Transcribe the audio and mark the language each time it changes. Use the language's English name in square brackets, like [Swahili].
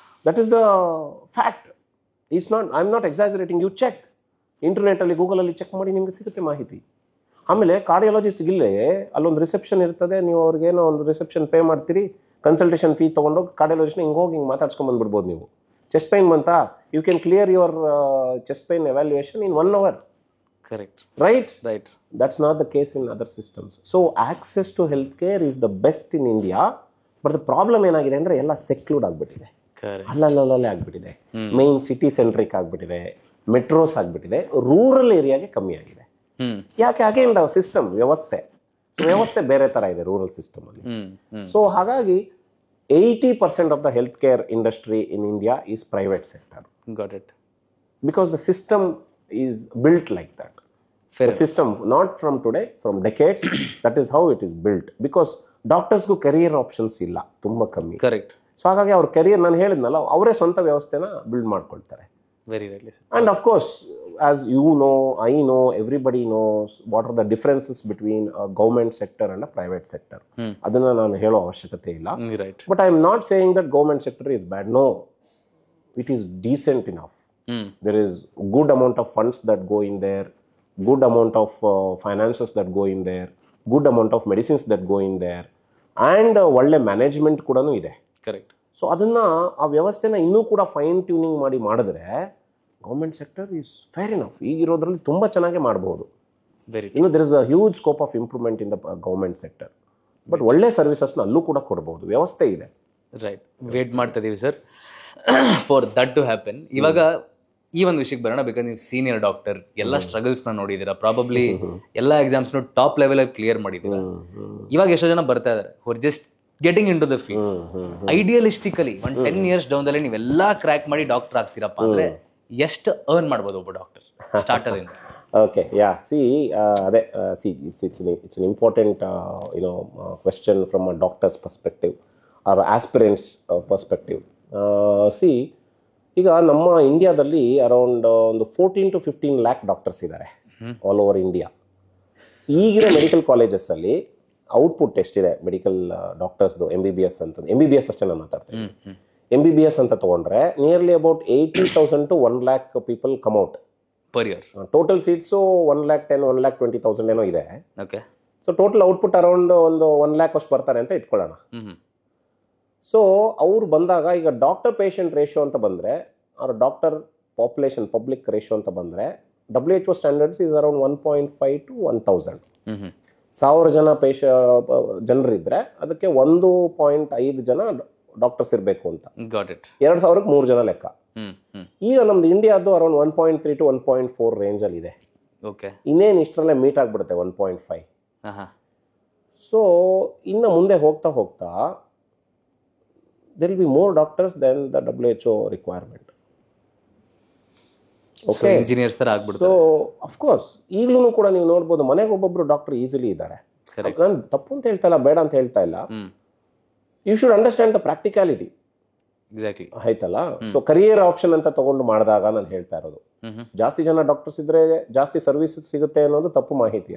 [English] That is the fact. I am not exaggerating. You check [Kannada] ಇಂಟರ್ನೆಟಲ್ಲಿ, ಗೂಗಲಲ್ಲಿ check ಮಾಡಿ, ನಿಮಗೆ ಸಿಗುತ್ತೆ ಮಾಹಿತಿ. ಆಮೇಲೆ ಕಾರ್ಡಿಯಾಲಜಿಸ್ಟ್ಗಿಲ್ಲೇ ಅಲ್ಲೊಂದು ರಿಸೆಪ್ಷನ್ ಇರ್ತದೆ. ನೀವು ಅವ್ರಿಗೇನೋ ಒಂದು ರಿಸೆಪ್ಷನ್ ಪೇ ಮಾಡ್ತೀರಿ, ಕನ್ಸಲ್ಟೇಷನ್ ಫೀ ತೊಗೊಂಡೋಗಿ ಕಾರ್ಡಿಯಾಲಜಿಸ್ಟ್ನ ಹಿಂಗೋಗಿ ಮಾತಾಡ್ಸ್ಕೊಂಡು ಬಂದ್ಬಿಡ್ಬೋದು. ನೀವು ಚೆಸ್ಟ್ ಪೈನ್ ಬಂತಾ, [English] You can clear your chest pain evaluation in 1 hour. Correct. Right? Right. That's not the case in other systems. So access to healthcare is the best in India, but the problem [Kannada] ಏನಾಗಿದೆ ಅಂದರೆ ಎಲ್ಲ ಸೆಕ್ಲೂಡ್ ಆಗಿಬಿಟ್ಟಿದೆ. ಅಲ್ಲಲ್ಲೇ ಆಗಿಬಿಟ್ಟಿದೆ. Main city centric ಆಗಿಬಿಟ್ಟಿದೆ, metros ಆಗಿಬಿಟ್ಟಿದೆ, rural ಏರಿಯಾಗೆ ಕಮ್ಮಿ ಆಗಿದೆ. ಯಾಕೆ? ಹಾಗೆ ಇಲ್ಲ ಸಿಸ್ಟಮ್, ವ್ಯವಸ್ಥೆ ಬೇರೆ ತರ ಇದೆ ರೂರಲ್ ಸಿಸ್ಟಮ್ ಅಲ್ಲಿ. ಸೊ ಹಾಗಾಗಿ [English] 80% of the healthcare industry in India is private sector, got it. because the system is built like that. The system, not from today, from decades, that is how it is built. Because doctors [Kannada] ಗೂ career options ಇಲ್ಲ, ತುಂಬ ಕಮ್ಮಿ. [English] Correct. [Kannada] So ಹಾಗಾಗಿ ಅವ್ರ career, ನಾನು ಹೇಳಿದ್ನಲ್ಲ, ಅವರೇ ಸ್ವಂತ ವ್ಯವಸ್ಥೆನ ಬಿಲ್ಡ್ ಮಾಡ್ಕೊಳ್ತಾರೆ. [English] Very rightly sir. And of course, as you know, I know, everybody knows what are the differences between a government sector and a private sector. [Kannada] ಅದನ್ನ ನಾನು ಹೇಳೋ ಅವಶ್ಯಕತೆ ಇಲ್ಲ. [English] Right. But I am not saying that government sector is bad. No, it is decent enough. There is good amount of funds that go in there, good amount of finances that go in there, good amount of medicines that go in there, and [Kannada] ಒಳ್ಳೆ management ಕೂಡ ಇದೆ. [English] Correct. [Kannada] So ಅದನ್ನ, ಆ ವ್ಯವಸ್ಥೆನ ಇನ್ನೂ ಕೂಡ fine tuning ಮಾಡಿದ್ರೆ [English] Government sector is fair enough. [Kannada] ಈಗಿರೋದ್ರಲ್ಲಿ ತುಂಬ ಚೆನ್ನಾಗಿ ಮಾಡ್ಬೋದು. [English] Very. ಇನ್ನು there is a huge scope of improvement in the government sector. But [Kannada] ಒಳ್ಳೆ ಸರ್ವಿಸಸ್ನ ಅಲ್ಲೂ ಕೂಡ ಕೊಡ್ಬೋದು, ವ್ಯವಸ್ಥೆ ಇದೆ. [English] Right. Wait [Kannada] ಮಾಡ್ತಾ ಇದೀವಿ [English] Sir for that to happen. [Kannada] ಇವಾಗ ಈ ಒಂದು ವಿಷಯಕ್ಕೆ ಬರೋಣ. ಬೇಕಾದ್ರೆ ನೀವು ಸೀನಿಯರ್ ಡಾಕ್ಟರ್, ಎಲ್ಲ ಸ್ಟ್ರಗಲ್ಸ್ನ ನೋಡಿದ್ದೀರಾ, ಪ್ರಾಬಬ್ಲಿ ಎಲ್ಲ ಎಕ್ಸಾಮ್ಸ್ನು ಟಾಪ್ ಲೆವೆಲಲ್ಲಿ ಕ್ಲಿಯರ್ ಮಾಡಿದ್ದೀರಾ. ಇವಾಗ ಎಷ್ಟೋ ಜನ ಬರ್ತಾ ಇದ್ದಾರೆ ಹೊರ್ [English] Just getting into the field. [Kannada] ಐಡಿಯಲಿಸ್ಟಿಕಲಿ ಒಂದು 10 years ಡೌನ್ದಲ್ಲಿ ನೀವೆಲ್ಲ ಕ್ರ್ಯಾಕ್ ಮಾಡಿ ಡಾಕ್ಟರ್ ಆಗ್ತೀರಪ್ಪ ಅಂದ್ರೆ ಎಷ್ಟು ಅರ್ನ್ ಮಾಡ್ಬೋದು ಒಬ್ಬ ಡಾಕ್ಟರ್ ಸ್ಟಾರ್ಟರ್ ಇಂದ? [English] Okay, yeah. See, it's an important question from a doctor's perspective or aspirant's perspective. [Kannada] See, ಈಗ ನಮ್ಮ ಇಂಡಿಯಾದಲ್ಲಿ ಅರೌಂಡ್ ಒಂದು 14 to 15 lakh ಡಾಕ್ಟರ್ಸ್ ಇದ್ದಾರೆ [English] All over India. [Kannada] ಈಗಿನ ಮೆಡಿಕಲ್ ಕಾಲೇಜಸ್ಸಲ್ಲಿ ಔಟ್ಪುಟ್ ಎಷ್ಟಿದೆ ಮೆಡಿಕಲ್ ಡಾಕ್ಟರ್ಸ್ದು, MBBS ಅಂತ, MBBS ಅಷ್ಟೇ ನಾನು ಮಾತಾಡ್ತೀನಿ. MBBS ಅಂತ ತೊಗೊಂಡ್ರೆ [English] Nearly about 80,000 to 1 lakh people come out per year. [Kannada] Total seats 1,10,000 1,20,000 ಏನೋ ಇದೆ. [English] Okay. [Kannada] So total output around ಒಂದು 1 lakh ಅಷ್ಟು ಬರ್ತಾರೆ ಅಂತ ಇಟ್ಕೊಳ್ಳೋಣ. ಸೊ ಅವ್ರು ಬಂದಾಗ ಈಗ ಡಾಕ್ಟರ್ ಪೇಷಂಟ್ ರೇಷಿಯೋ ಅಂತ ಬಂದರೆ, ಅವ್ರ ಡಾಕ್ಟರ್ ಪಾಪ್ಯುಲೇಷನ್ ಪಬ್ಲಿಕ್ ರೇಷಿಯೋ ಅಂತ ಬಂದರೆ, WHO standards is around 1.5 to 1,000. 1,000 ಜನ ಜನರಿದ್ರೆ ಅದಕ್ಕೆ 1.5 ಜನ ಡಾಕ್ಟರ್ಸ್ ಇರಬೇಕು ಅಂತ. 2,000ಕ್ಕೆ 3 ಜನ ಲೆಕ್ಕ. ಈಗ ನಮ್ದು ಇಂಡಿಯಾದ್ದು ಅರೌಂಡ್ 1.3 to 1.4 ರೇಂಜಲ್ಲಿ ಇದೆ. ಇನ್ನೇನು ಇಷ್ಟರಲ್ಲೇ ಮೀಟ್ ಆಗಿಬಿಡುತ್ತೆ 1.5. [English] so [Kannada] ಇನ್ನು ಮುಂದೆ ಹೋಗ್ತಾ ಹೋಗ್ತಾ [English] there will be more doctors than the WHO requirement. [Kannada] Okay, engineers ತರ ಆಗ್ಬಿಡ್ತಾರೆ. So of course ಈಗಲೂ ಕೂಡ ನೀವು ನೋಡ್ಬೋದು, ಮನೆಗೆ ಒಬ್ಬೊಬ್ರು ಡಾಕ್ಟರ್ ಈಸಿಲಿ ಇದ್ದಾರೆ. ನಾನು ತಪ್ಪು ಅಂತ ಹೇಳ್ತಾ ಇಲ್ಲ, ಬೇಡ ಅಂತ ಹೇಳ್ತಾ ಇಲ್ಲ. [English] You should understand the practicality. Exactly. [Kannada] ಆಯ್ತಲ್ಲ. ಸೊ ಕರಿಯರ್ ಆಪ್ಷನ್ ಅಂತ ತಗೊಂಡು ಮಾಡಿದಾಗ ನಾನು ಹೇಳ್ತಾ ಇರೋದು, ಜಾಸ್ತಿ ಜನ ಡಾಕ್ಟರ್ಸ್ ಇದ್ರೆ ಜಾಸ್ತಿ ಸರ್ವಿಸ್ ಸಿಗುತ್ತೆ ಅನ್ನೋದು ತಪ್ಪು ಮಾಹಿತಿ.